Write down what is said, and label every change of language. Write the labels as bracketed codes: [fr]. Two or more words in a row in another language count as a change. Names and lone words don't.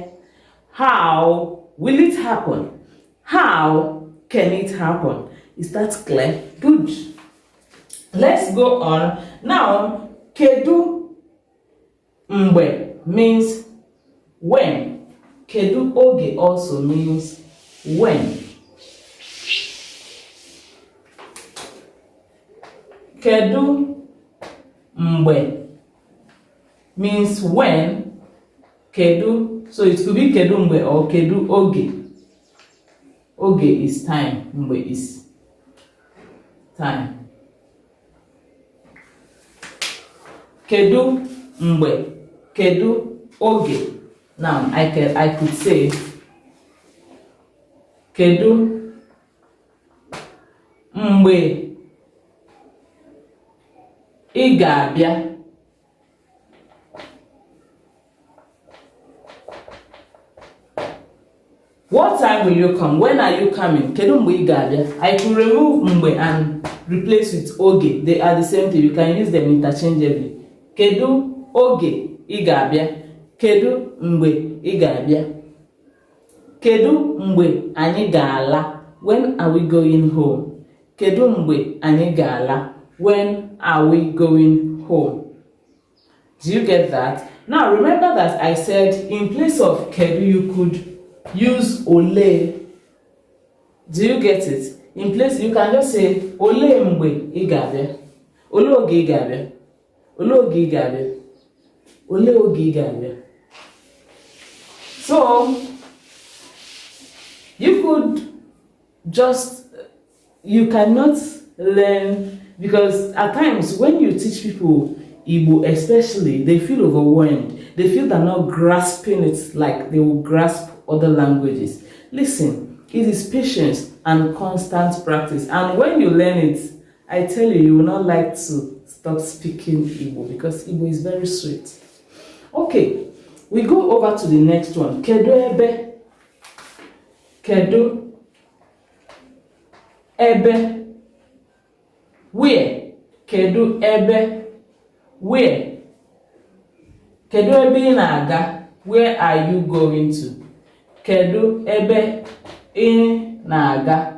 [en] How will it happen? How can it happen? Is that clear? Good. Let's go on. Now, [ig] kedu mgbe [en] means when. [ig] Kedu oge [en] also means when. [ig] Kedu mgbe [en] means when. Kedu, so it could be [ig] kedu mgbe [en] or [ig] kedu oge. [en] Oge is time, mgbe is time. [ig] Kedu mgbe, kedu oge. Now I could say kedu mgbe ị ga-abịa? [en] What time will you come? When are you coming? [ig] Kedu mgbe ị ga-abịa? [en] I could remove mgbe and replace with oge. They are the same thing. You can use them interchangeably. [ig] Kedu oge ị ga-abịa? Kedu mgbe ị ga-abịa? Kedu mgbe anyị ga-ala? [en] When are we going home? [ig] Kedu mgbe anyị ga-ala? [en] When are we going home? Do you get that? Now remember that I said in place of kedu you could use ole. Do you get it? In place you can just say [ig] ole mgbe ị ga-abịa. Ole oge ị ga-abịa. Ole oge ị ga-abịa. Ole oge ị ga-abịa. [en] So you could just, you cannot learn, because at times when you teach people Igbo especially, they feel overwhelmed. They feel they're not grasping it like they will grasp other languages. Listen, It is patience and constant practice. And when you learn it, I tell you, you will not like to stop speaking Igbo because Igbo is very sweet. Okay, we go over to the next one. [ig] Kedu ebe. Kedu ebe. Where? Kedu ebe. Where? Kedu ebe ị na-aga? [en] Where are you going to? [ig] Kedu ebe ị na-aga?